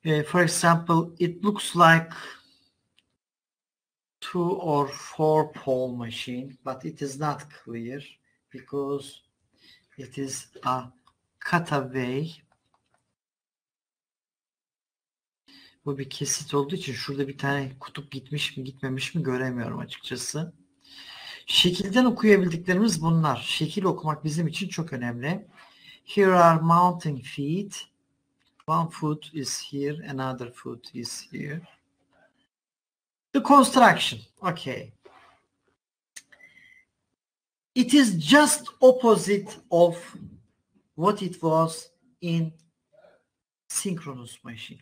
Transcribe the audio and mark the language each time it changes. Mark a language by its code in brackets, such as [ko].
[en] For example, it looks like 2 or 4 pole machine, but it is not clear because it is a cutaway. [tr] Bu bir kesit olduğu için şurada bir tane kutup gitmiş mi gitmemiş mi göremiyorum açıkçası. Şekilden okuyabildiklerimiz bunlar. Şekil okumak bizim için çok önemli. [en] Here are mounting feet. One foot is here, another foot is here. The construction. Okay. It is just opposite of what it was in synchronous machine.